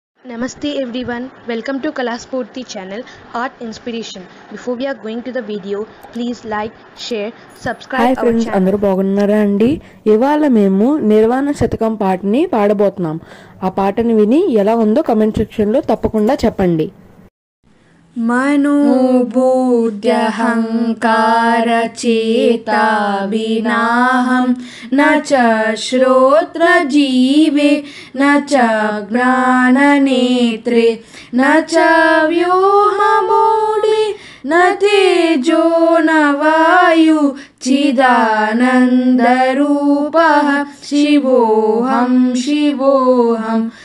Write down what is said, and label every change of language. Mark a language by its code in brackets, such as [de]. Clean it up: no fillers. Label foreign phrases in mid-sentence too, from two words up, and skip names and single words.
[en] Namaste everyone, welcome to Kalaspurti channel Art Inspiration. Before we are going to the video, please like, share, subscribe హాయ్ our ఫ్రెండ్స్, channel. [te] అందరూ బాగున్నారా అండి? ఇవాళ మేము నిర్వాణ శతకం పాటని పాడబోతున్నాం. ఆ పాటని విని ఎలా ఉందో [en] comment sectionలో [te] తప్పకుండా చెప్పండి. [sa] मनोबुद्ध्यहङ्कारचेता विनाहं न च श्रोत्रजीवे न च ज्ञाननेत्रे न च व्योममूले न तेजो न वायु चिदानन्दरूपः शिवोऽहं शिवोऽहं